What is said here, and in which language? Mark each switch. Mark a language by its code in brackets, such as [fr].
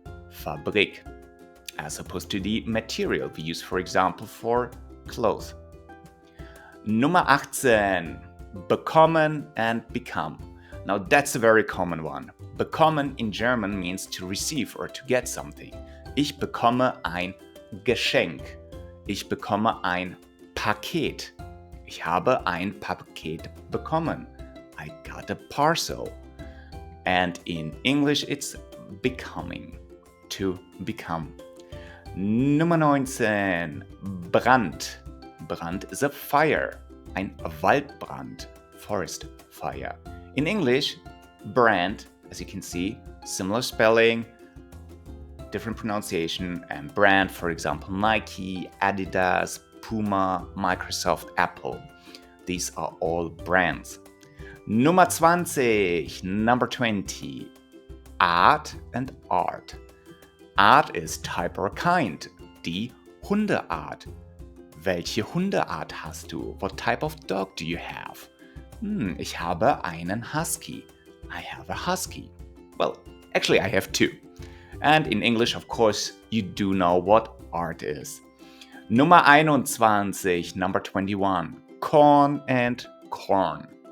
[en] Fabrik, as opposed to the material we use, for example, for clothes. Nummer 18, bekommen and become. Now that's a very common one. Bekommen in German means to receive or to get something. [de] Ich bekomme ein Geschenk. Ich bekomme ein Paket. Ich habe ein Paket bekommen. [en] I got a parcel. And in English it's becoming. To become. Nummer 19. Brand. Brand is a fire. [de] Ein Waldbrand. [en] Forest fire. In English, brand, as you can see, similar spelling, different pronunciation, and brand, for example, Nike, Adidas, Puma, Microsoft, Apple. These are all brands. Nummer 20, number 20. Art and art. Art is type or kind. [de] Die Hundeart. Welche Hundeart hast du? [en] What type of dog do you have? [de] Ich habe einen Husky. [en] I have a husky. Well, actually I have two. And in English, of course, you do know what art is. Nummer 21, number 21. Corn and corn.